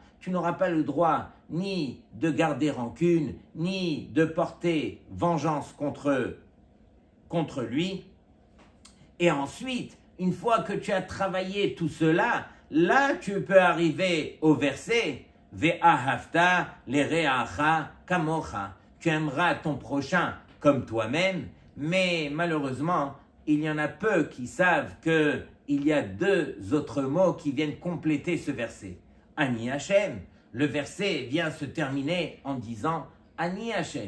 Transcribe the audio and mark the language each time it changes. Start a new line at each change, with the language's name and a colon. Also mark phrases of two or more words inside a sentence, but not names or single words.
French: Tu n'auras pas le droit ni de garder rancune, ni de porter vengeance contre lui. Et ensuite, une fois que tu as travaillé tout cela, là tu peux arriver au verset
Hebrew: ואהבת לרעך כמוך.
French: Tu aimeras ton prochain comme toi-même, Mais malheureusement, il y en a peu qui savent qu'il y a deux autres mots qui viennent compléter ce verset.
Hebrew: אני השם.
French: Le verset vient se terminer en disant
Hebrew: אני השם.